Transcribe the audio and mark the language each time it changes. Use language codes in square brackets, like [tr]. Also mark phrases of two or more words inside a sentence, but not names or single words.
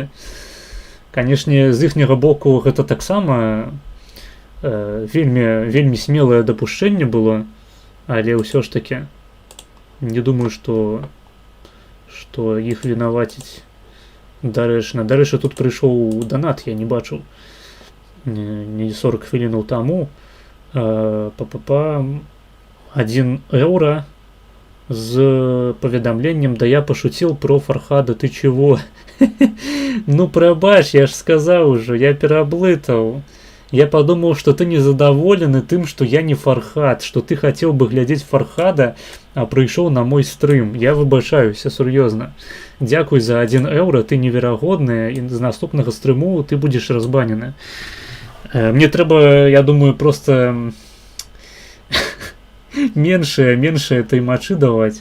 [be] Канешне, з іхняга боку гэта таксама вельмі смелае дапушчэнне было, але ўсё ж такі не думаю, што іх вінаваціць дарэчна. Дарэчы, тут прыйшоў данат, я не бачыў не 40 хвілінаў таму. [ru] 1 [be] еўра з паведамленнем: [ru] да я пошутил про Фархада, ты чего? [be] Ну прабач, я ж сказаў ужо, я пераблытаў. [ru] Я подумал, что ты [be] незадоволены тым, [ru] что я не Фархад, что ты хотел бы [be] глядзець Фархада, а прыйшоў на мой стрым. Я выбачаюся, сур'ёзна. Дзякуй за 1 еўра, ты неверагодная, і з наступнага стрыму ты будзеш разбанены. Мне трэба, я думаю, просто меншыя таймачы даваць.